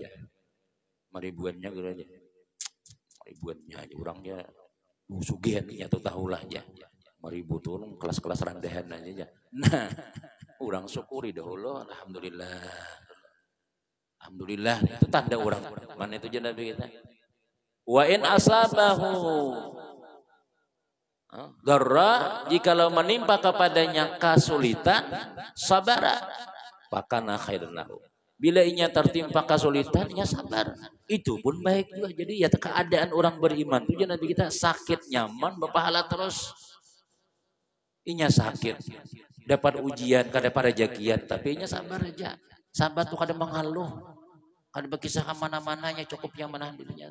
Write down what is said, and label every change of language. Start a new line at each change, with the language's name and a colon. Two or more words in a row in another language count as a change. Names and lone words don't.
Banjar: Ribuannya gitu aja. Ribuannya aja orangnya sugihan tuh tahulah aja. 5.000 turun kelas-kelas rendahan aja. Nah, orang syukuri dahulu alhamdulillah. Alhamdulillah itu tanda orang. Mana itu je Nabi kita?
Arabic: وإن أصابه ضراء,
Banjar: jikalau menimpa kepadanya kesulitan,
Arabic: صبر فكان خيرا له.
Banjar: Bila inya tertimpa kesulitan, ia sabar. Itu pun baik juga. Jadi ya keadaan orang beriman itu Nabi kita sakit nyaman berpahala terus. Inya sakit, dapat ujian, kada pada jagian, tapi inya sabar aja. Sabar tuh kada mengeluh, kada berkisah kemana-mananya, cukupnya menahan dirinya.